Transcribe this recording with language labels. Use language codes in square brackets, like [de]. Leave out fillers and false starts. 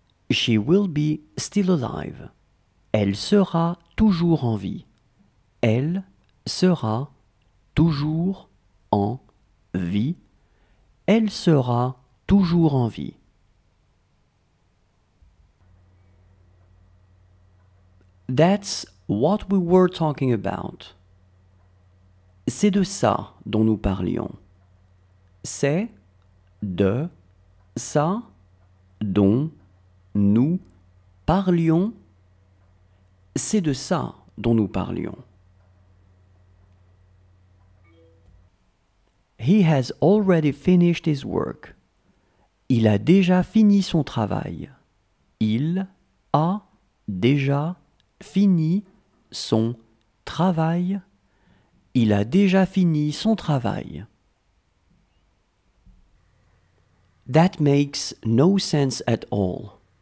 [en] She will be still alive. [fr] Elle sera toujours en vie. Elle sera toujours en vie. Elle sera toujours en vie. [en] That's what we were talking about. [fr] C'est de ça dont nous parlions. C'est de ça dont nous parlions. C'est de ça dont nous parlions. [en] He has already finished his work. [fr] Il a déjà fini son travail. Il a déjà fini son travail. Il a déjà fini son travail. [en] That makes no sense at all.